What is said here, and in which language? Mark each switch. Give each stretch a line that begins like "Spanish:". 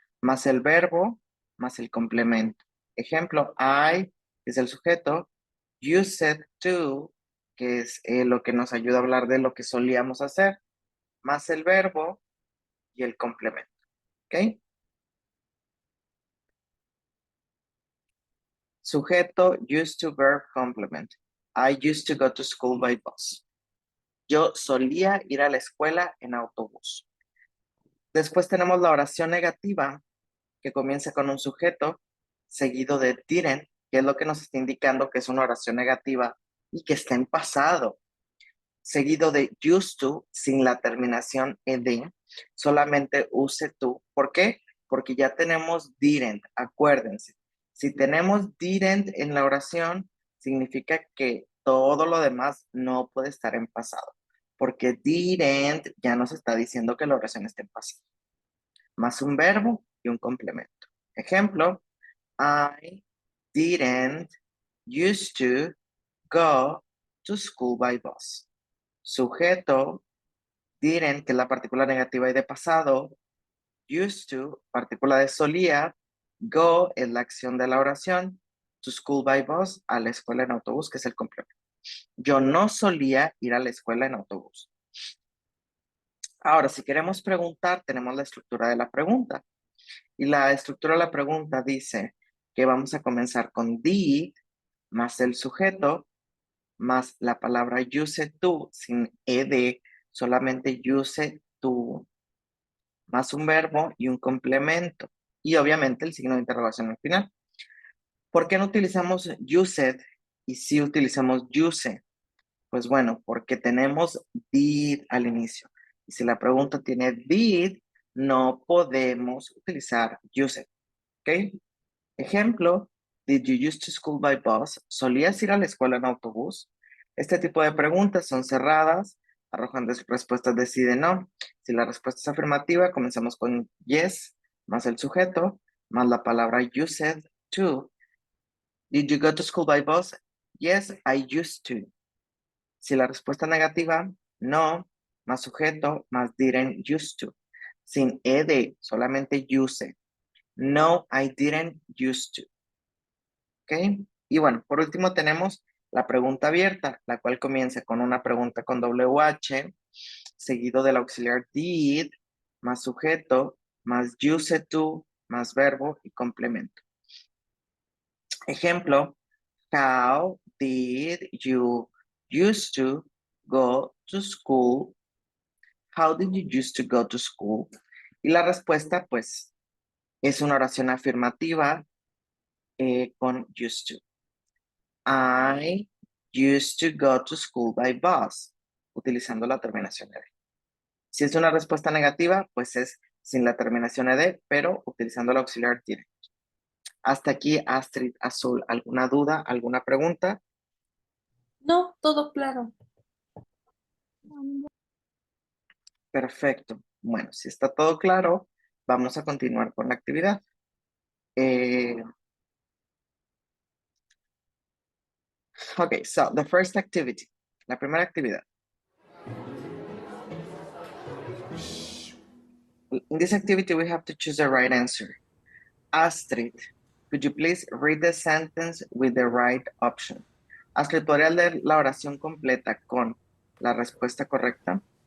Spanish: Más el verbo, más el complemento. Ejemplo, I es el sujeto, used to, que es lo que nos ayuda a hablar de lo que solíamos hacer, más el verbo y el complemento, ¿ok?
English: Sujeto, used to, verb, complement. I used to go to school by bus.
Spanish: Yo solía ir a la escuela en autobús. Después tenemos la oración negativa, que comienza con un sujeto seguido de didn't, que es lo que nos está indicando que es una oración negativa y que está en pasado. Seguido de used to, sin la terminación ed, solamente use to. ¿Por qué? Porque ya tenemos didn't, acuérdense. Si tenemos didn't en la oración, significa que todo lo demás no puede estar en pasado, porque didn't ya nos está diciendo que la oración está en pasado, más un verbo y un complemento.
English: Ejemplo, I didn't used to go to school by bus.
Spanish: Sujeto, didn't, que es la partícula negativa y de pasado. Used to, partícula de solía. Go es la acción de la oración.
English: To school by bus,
Spanish: a la escuela en autobús, que es el complemento. Yo no solía ir a la escuela en autobús. Ahora, si queremos preguntar, tenemos la estructura de la pregunta. Y la estructura de la pregunta dice que vamos a comenzar con did, más el sujeto, más la palabra use to, sin ed, solamente use to, más un verbo y un complemento. Y obviamente el signo de interrogación al final. ¿Por qué no utilizamos used y si utilizamos use? Pues bueno, porque tenemos did al inicio. Y si la pregunta tiene did, no podemos utilizar used. ¿Ok?
English: Ejemplo, did you use to school by bus?
Spanish: ¿Solías ir a la escuela en autobús? Este tipo de preguntas son cerradas, arrojan respuestas de sí, de no. Si la respuesta es afirmativa, comenzamos con yes, más el sujeto, más la palabra used to.
English: Did you go to school by bus? Yes, I used to.
Spanish: Si la respuesta es negativa, no, más sujeto, más didn't used to. Sin ed, solamente use.
English: No, I didn't used to. ¿Ok?
Spanish: Y bueno, por último tenemos la pregunta abierta, la cual comienza con una pregunta con WH, seguido del auxiliar did, más sujeto, más used to, más verbo y complemento.
English: Ejemplo, how did you used to go to school? How did you used to go to school?
Spanish: Y la respuesta, pues, es una oración afirmativa con used to.
English: I used to go to school by bus,
Spanish: utilizando la terminación ed. Si es una respuesta negativa, pues es sin la terminación ed, pero utilizando el auxiliar did. Hasta aquí, Astrid, Azul, ¿alguna duda, alguna pregunta? No, todo claro. Perfecto. Bueno, si está todo claro, vamos a continuar con la actividad.
English: Okay, so the first activity,
Spanish: la primera actividad.
English: In this activity, we have to choose the right answer. Astrid, could you please read the sentence with the right option?
Spanish: Astrid, ¿podrías leer la oración completa con la respuesta correcta?